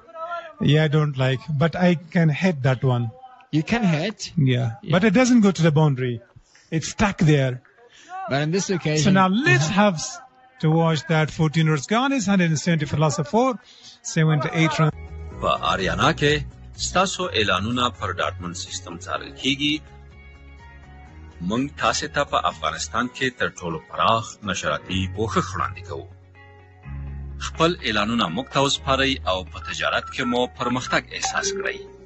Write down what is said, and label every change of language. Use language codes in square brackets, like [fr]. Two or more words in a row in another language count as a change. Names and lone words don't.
[en] Yeah, I don't like. But I can hit that one. You can hit? Yeah. But it doesn't go to the boundary. It's stuck there. But on this occasion... So now let's have to watch that 14 overs gone. Is 170 for loss of 4, 78 runs. [ps] په آریانا کې ستاسو اعلانونه پر ډاټمن سیستم څارل کیږي. موږ تاسو ته په افغانستان کې تر ټولو پراخ نشراتي پوښښ وړاندې کوو. خپل اعلانونه موږ ته وسپارئ او په تجارت کې مو پرمختګ احساس کړئ.